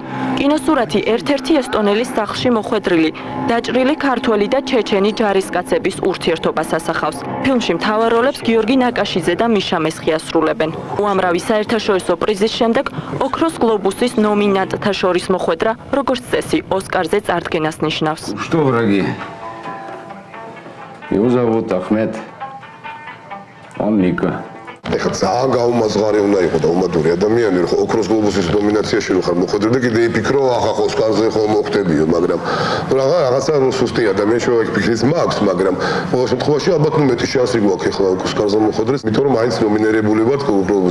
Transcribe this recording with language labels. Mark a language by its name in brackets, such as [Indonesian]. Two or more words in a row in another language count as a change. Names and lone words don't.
[Georgian] კინოსურათი ერთ-ერთი ესტონელის სახლში მოხვედრილი, დაჭრილი ქართველი და ჩეჩენი ჯარისკაცების ურთიერთობას ასახავს. ფილმში მთავარ როლებს გიორგი ნაკაშიძე და მიშა მესხი ასრულებენ. უამრავი საერთაშორისო პრიზის შემდეგ ოქროს გლობუსის ნომინანტთა შორის მოხვედრა, როგორც წესი, ოსკარზე წარდგენას ნიშნავს. [Russian] Что, враги? Его зовут Ахмед. Он Ника. [Georgian] ეხლა ძალიან გაუმაზღარი უნდა იყო და უმადური ადამიანი რომ ოქროს გლობუსის ნომინაციაში რო ხარ მოხვედრე და კიდე იფიქრო ახლა ოსკარზე ხომ მოხდებიო, მაგრამ რაღაცა რომ სუსტი ადამიანი შეიძლება ფიქრის მაქვს, მაგრამ ყოველ შემთხვევაში ალბათ მეტი შანსი გვაქვს ეხლა ოსკარზე მოხვედრეს, იმიტომ რომ მაინც ნომინირებული ვართ გლობუსზე.